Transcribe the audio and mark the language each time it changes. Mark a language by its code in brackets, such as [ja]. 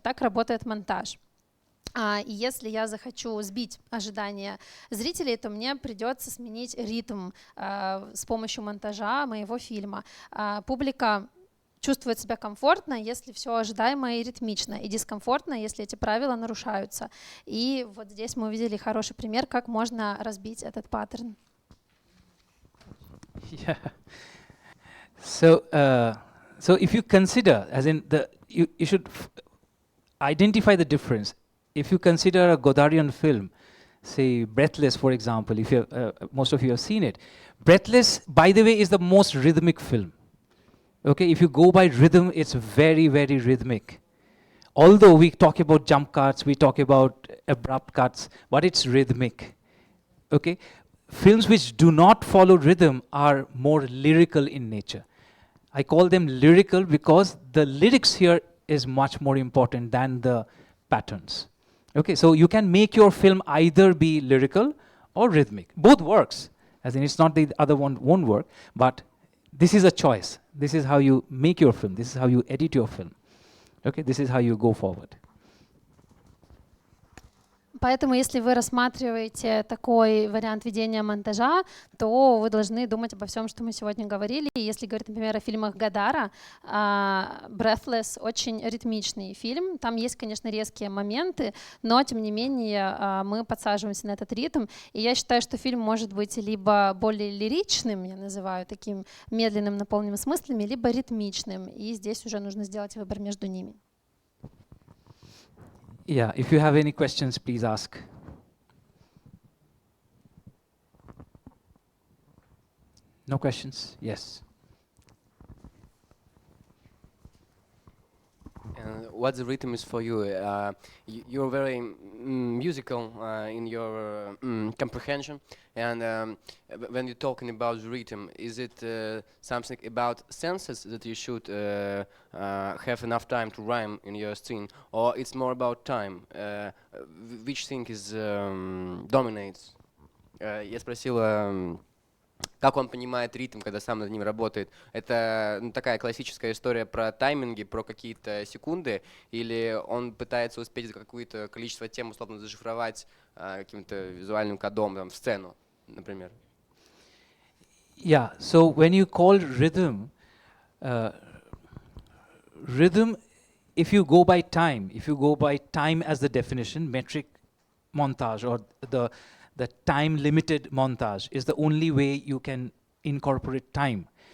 [ru] Так работает монтаж. И если я захочу сбить ожидания зрителей, то мне придется сменить ритм с помощью монтажа моего фильма. Публика чувствует себя комфортно, если все ожидаемо и ритмично, и дискомфортно, если эти правила нарушаются. И вот здесь мы увидели хороший пример, как можно разбить этот паттерн. [en] Yeah. So if you consider, as in you should identify the difference. If you consider a Godarian film, say Breathless, for example, if you most of you have seen it, Breathless, by the way, is the most rhythmic film. Okay, if you go by rhythm, it's very, very rhythmic. Although we talk about jump cuts, we talk about abrupt cuts, but it's rhythmic. Okay, films which do not follow rhythm are more lyrical in nature. I call them lyrical because the lyrics here is much more important than the patterns. Okay, so you can make your film either be lyrical or rhythmic. Both works, as in it's not the other one won't work, but this is a choice. This is how you make your film. This is how you edit your film. Okay, this is how you go forward. [ru] Поэтому, если вы рассматриваете такой вариант ведения монтажа, то вы должны думать обо всем, что мы сегодня говорили. И если говорить, например, о фильмах Годара, Breathless очень ритмичный фильм. Там есть, конечно, резкие моменты, но, тем не менее, мы подсаживаемся на этот ритм. И я считаю, что фильм может быть либо более лиричным, я называю таким медленным, наполненным смыслами, либо ритмичным. И здесь уже нужно сделать выбор между ними. [en] Yeah, if you have any questions, please ask. No questions? Yes. What the rhythm is for you? You're very musical in your comprehension, and when you're talking about the rhythm, is it something about senses that you should have enough time to rhyme in your scene, or it's more about time? Which thing is dominates? [ru] Я спросила, как он понимает ритм, когда сам над ним работает. Это такая классическая история про тайминги, про какие-то секунды, или он пытается успеть какое-то количество тем условно зашифровать каким-то визуальным кодом, там, в сцену, например? [en] Yeah, so when you call rhythm, if you go by time as the definition, metric montage or the time-limited montage is the only way you can incorporate time.